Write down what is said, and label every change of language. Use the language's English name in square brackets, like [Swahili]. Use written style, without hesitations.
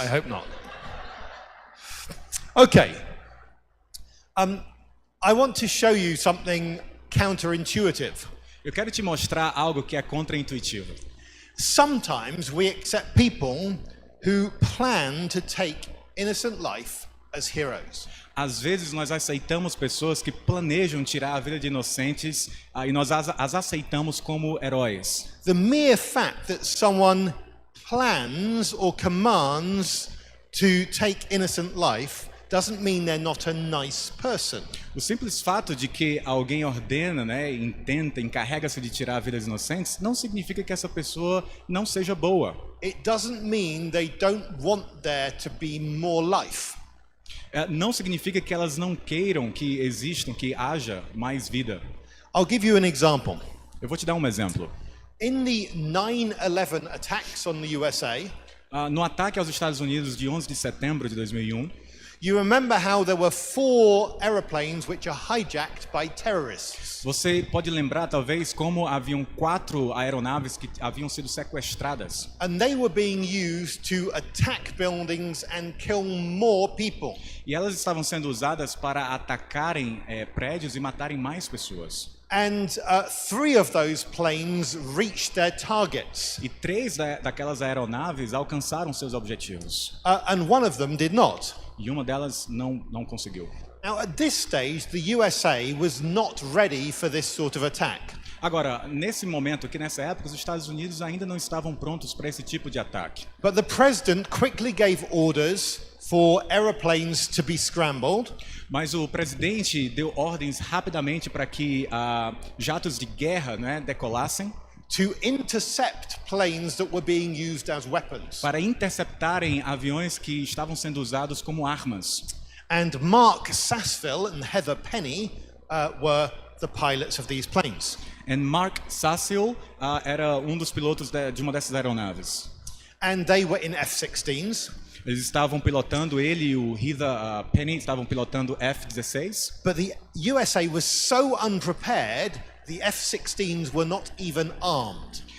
[English] I hope not. Okay. I want to show you something counterintuitive. [Portuguese] Eu quero te mostrar algo que é contraintuitivo. [English] Sometimes we accept people who plan to take innocent life as heroes. [Portuguese] Às vezes nós aceitamos pessoas que planejam tirar a vida de inocentes e nós as aceitamos como heróis. [English] The mere fact that someone plans or commands to take innocent life doesn't mean they're not a nice person. [Portuguese] O simples fato de que alguém ordena, né, intenta, encarrega-se de tirar a vida dos inocentes, não significa que essa pessoa não seja boa. [English] It doesn't mean they don't want there to be more life. [Portuguese] Não significa que elas não queiram que existam, que haja mais vida. [English] I'll give you an example. [Portuguese] Eu vou te dar um exemplo. [English] In the 9/11 attacks on the USA, [Portuguese] no ataque aos Estados Unidos de 11 de setembro de 2001, [English] you remember how there were 4 aeroplanes which are hijacked by terrorists. [Portuguese] Você pode lembrar talvez como haviam 4 aeronaves que haviam sido sequestradas. [English] And they were being used to attack buildings and kill more people. [Portuguese] E elas estavam sendo usadas para atacarem prédios e matarem mais pessoas. [English] And 3 of those planes reached their targets. [Portuguese] E 3 daquelas aeronaves alcançaram seus objetivos. [English] And one of them did not. [Portuguese] E uma delas não conseguiu. [English] Now, at this stage, the USA was not ready for this sort of attack. [Portuguese] Agora, nesse momento aqui, nessa época, os Estados Unidos ainda não estavam prontos para esse tipo de ataque. [English] But the president quickly gave orders for aeroplanes to be scrambled. [Portuguese] Mas o presidente deu ordens rapidamente para que jatos de guerra, né, decolassem. [English] To intercept planes that were being used as weapons. [Portuguese] Para interceptarem aviões que estavam sendo usados como armas. [English] And Mark Sassville and Heather Penny were the pilots of these planes. [Portuguese] And Mark Sassville era um dos pilotos de uma dessas aeronaves. [English] And they were in F-16s. [Portuguese] Eles estavam pilotando, ele e o Heather Penny estavam pilotando F-16. [English] But the USA was so unprepared, the F-16s were not even armed.